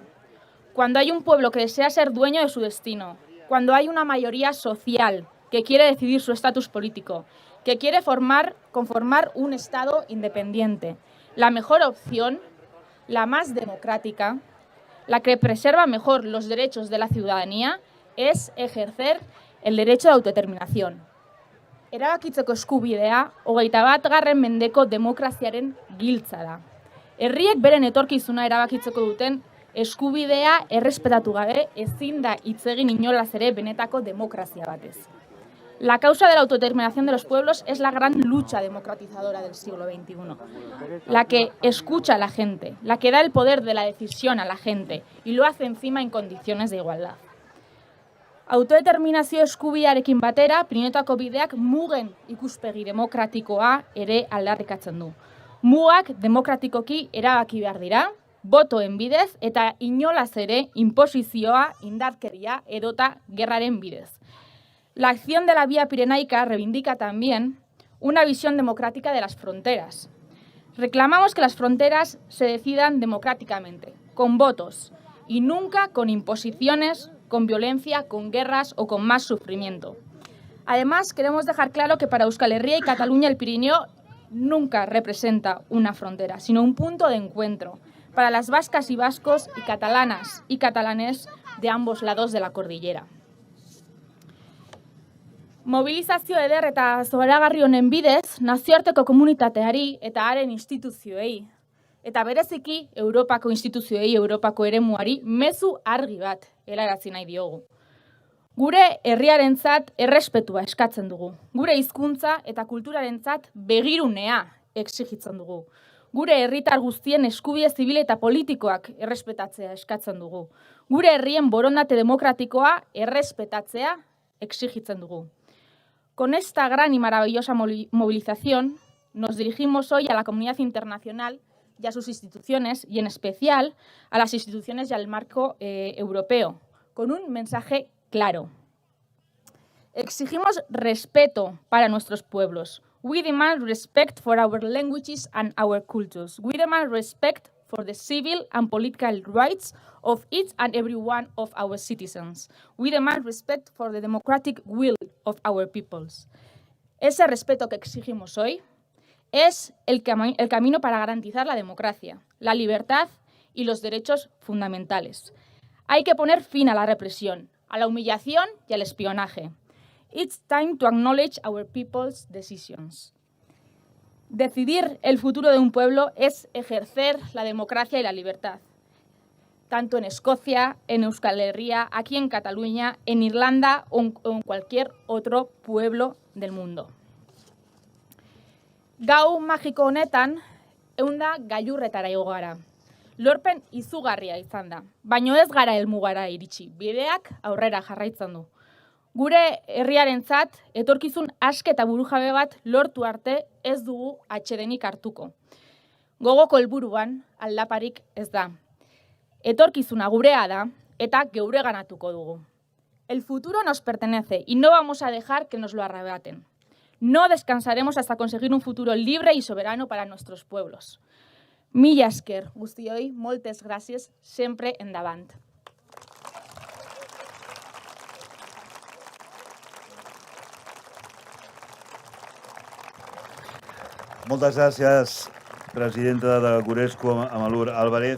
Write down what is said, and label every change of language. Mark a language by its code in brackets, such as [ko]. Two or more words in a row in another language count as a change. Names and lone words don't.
[es] Cuando hay un pueblo que desea ser dueño de su destino, cuando hay una mayoría social que quiere decidir su estatus político, que quiere conformar un Estado independiente, la mejor opción, la más democrática, la que preserva mejor los derechos de la ciudadanía, es ejercer el derecho de autodeterminación. [eu] Erabakitzeko eskubidea, 21. mendeko demokraziaren giltza da. Herriek beren etorkizuna erabakitzeko duten eskubidea errespetatu gabe ezin da hitz egin inolaz ere benetako demokrazia batez. [es] La causa de la autodeterminación de los pueblos es la gran lucha democratizadora del siglo XXI, la que escucha a la gente, la que da el poder de la decisión a la gente y lo hace encima en condiciones de igualdad. [eu] Autodeterminazio eskubidearekin batera, Pirinioetako bideak mugen ikuspegi demokratikoa ere aldarrikatzen du. Mugak demokratikoki erabaki behar dira, botoen bidez eta inolaz ere inposizioa, indarkeria edota gerraren bidez. [es] La acción de la Vía Pirenaica reivindica también una visión democrática de las fronteras. Reclamamos que las fronteras se decidan democráticamente, con votos, y nunca con imposiciones, con violencia, con guerras o con más sufrimiento. Además, queremos dejar claro que para Euskal Herria y Cataluña el Pirineo nunca representa una frontera, sino un punto de encuentro para las vascas y vascos y catalanas y catalanes de ambos lados de la cordillera. [eu] Mobilizazio eder eta zoragarri honen bidez, nazioarteko komunitateari eta haren instituzioei, eta bereziki Europako instituzioei, Europako eremuari, mezu argi bat helarazi nahi diogu. Gure herriarentzat errespetua eskatzen dugu. Gure hizkuntza eta kulturarentzat begirunea exigitzen dugu. Gure herritar guztien eskubide zibil eta politikoak errespetatzea eskatzen dugu. Gure herrien borondate demokratikoa errespetatzea exigitzen dugu. [es] Con esta gran y maravillosa movilización, nos dirigimos hoy a la comunidad internacional y a sus instituciones, y en especial a las instituciones y al marco europeo, con un mensaje claro. Exigimos respeto para nuestros pueblos. [en] We demand respect for our languages and our cultures. We demand respect for the civil and political rights of each and every one of our citizens. We demand respect for the democratic will of our peoples. [es] Ese respeto que exigimos hoy es el camino para garantizar la democracia, la libertad y los derechos fundamentales. Hay que poner fin a la represión, a la humillación y al espionaje. [en] It's time to acknowledge our people's decisions. [es] Decidir el futuro de un pueblo es ejercer la democracia y la libertad, tanto en Escocia, en Euskal Herria, aquí en Cataluña, en Irlanda o en cualquier otro pueblo del mundo. [eu] Gau magiko honetan, ehunda gailurretara igo gara. Lorpen izugarria izan da, baino ez gara helmugara iritsi, bideak aurrera jarraitzen du. Gure herriarentzat etorkizun aske eta burujabe bat lortu arte ez dugu atsedenik hartuko. Gogoko helburuan aldaparik ez da. Etorkizuna gurea da eta geureganatuko dugu. [es] El futuro nos pertenece y no vamos a dejar que nos lo arrebaten. No descansaremos hasta conseguir un futuro libre y soberano para nuestros pueblos. [eu] Mila esker guztioi, [ca] moltes gràcies, sempre endavant. Moltes gràcies, presidenta de Guresco, Amalur Álvarez.